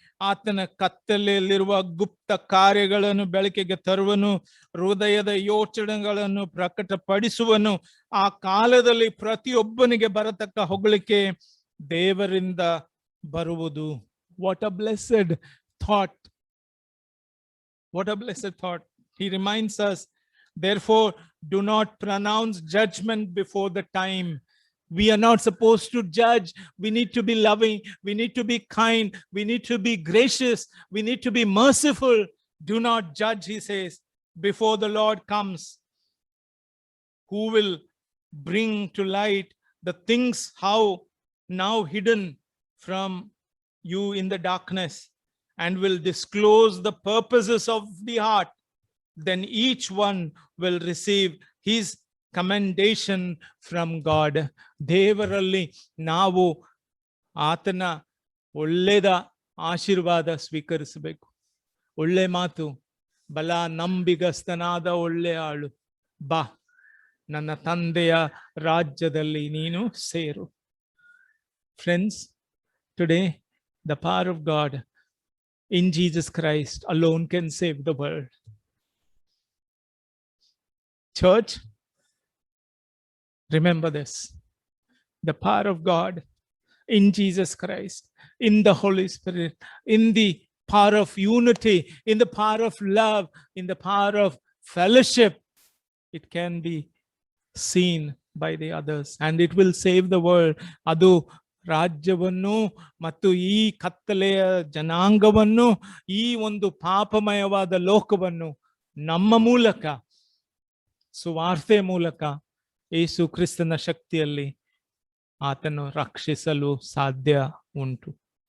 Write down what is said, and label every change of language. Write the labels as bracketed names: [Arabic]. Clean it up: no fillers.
[Kannada] ಆತನ ಕತ್ತಲೆಯಲ್ಲಿರುವ ಗುಪ್ತ ಕಾರ್ಯಗಳನ್ನು ಬೆಳಕಿಗೆ ತರುವನು, ಹೃದಯದ ಯೋಚನೆಗಳನ್ನು ಪ್ರಕಟಪಡಿಸುವನು. ಆ ಕಾಲದಲ್ಲಿ ಪ್ರತಿಯೊಬ್ಬನಿಗೆ ಬರತಕ್ಕ ಹೊಗಳಿಕೆ ದೇವರಿಂದ ಬರುವುದು. [English] What a blessed thought. What a blessed thought. He reminds us, therefore, do not pronounce judgment before the time. We are not supposed to judge. We need to be loving. We need to be kind. We need to be gracious. We need to be merciful. Do not judge, he says, before the Lord comes, who will bring to light the things how now hidden from you in the darkness, and will disclose the purposes of the heart. Then each one will receive his commendation from God. [Kannada] ದೇವರಲ್ಲಿ ನಾವು ಆತನ ಒಳ್ಳೆಯದ ಆಶೀರ್ವಾದ ಸ್ವೀಕರಿಸಬೇಕು. ಒಳ್ಳೆ ಮಾತು, ಬಲ ನಂಬಿಗಸ್ತನಾದ ಒಳ್ಳೆ ಆಳು, ಬಾ ನನ್ನ ತಂದೆಯ ರಾಜ್ಯದಲ್ಲಿ ನೀನು ಸೇರು. [English] Friends, today the power of God in Jesus Christ alone can save the world. Church, remember this. The power of God in Jesus Christ, in the Holy Spirit, in the power of unity, in the power of love, in the power of fellowship, it can be seen by the others and it will save the world. [Kannada] ಅದು ರಾಜ್ಯವನ್ನು ಮತ್ತು ಈ ಕತ್ತಲೆಯ ಜನಾಂಗವನ್ನು, ಈ ಒಂದು ಪಾಪಮಯವಾದ ಲೋಕವನ್ನು ನಮ್ಮ ಮೂಲಕ, ಸುವಾರ್ತೆ ಮೂಲಕ, ಯೇಸು ಕ್ರಿಸ್ತನ ಶಕ್ತಿಯಲ್ಲಿ ಆತನು ರಕ್ಷಿಸಲು ಸಾಧ್ಯ ಉಂಟು.